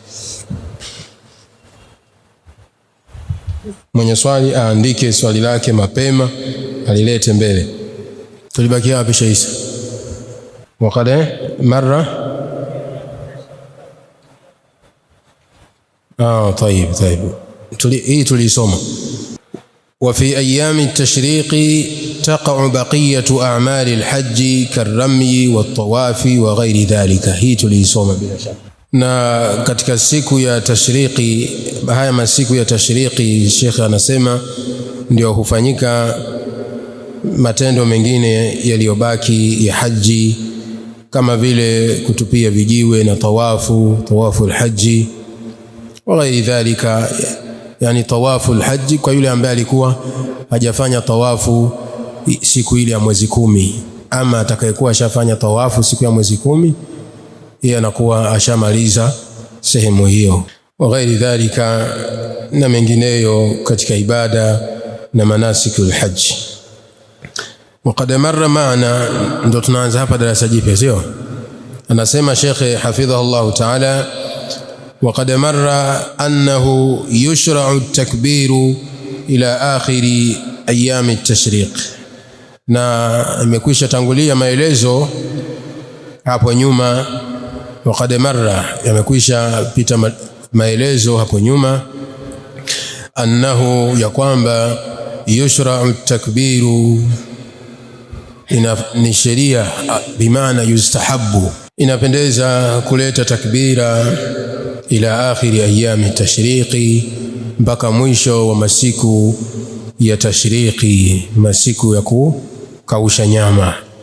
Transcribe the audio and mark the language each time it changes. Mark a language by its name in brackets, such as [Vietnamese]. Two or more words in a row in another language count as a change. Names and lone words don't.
[Swahili] Mwenye swali aandike swali lake mapema alilete mbele. Tulibakia wapi Sheikh Isa? Wakati mara طيب hii tulisoma. [Arabic] وفي أيام التشريق تقع بقية أعمال الحج كالرمي والطواف وغير ذلك. [Swahili] hii tulisoma bila shaka. Na katika siku ya tashriki, haya masiku ya tashriki, Sheikh anasema ndio hufanyika matendo mengine yaliyobaki ya haji kama vile kutupia vijiwe na tawafu alhaji [Arabic] وغير ذلك. [Swahili] Yani tawafu alhaji kwa yule ambaye alikuwa hajafanya tawafu siku ile ya mwezi 10, ama atakayekuwa ashafanya tawafu siku ya mwezi 10, yeye anakuwa ashamaliza sehemu hiyo. [Arabic] وغير ذلك, [Swahili] na mengineyo katika ibada na [Arabic] مناسك الحج. وقد مر معنا, [Swahili] ndo tunaanza hapa darasa jipya sio? [Arabic] Anasema Sheikh حفظه الله تعالى, وقد مر أنه يشرع التكبير إلى آخر أيام التشريق. [Swahili] na imekwisha tangulia maelezo hapo nyuma. [Arabic] وقد مر, [Swahili] yamekwisha pita maelezo hapo nyuma, أنه ya kwamba [Arabic] يشرع التكبير [Swahili] ni sheria, bimaana yustahabu, inapendeza kuleta takbira [Arabic] إلى آخر أيام التشريق, [Swahili] mpaka mwisho wa masiku ya tashriqi, masiku ya kukausha nyama.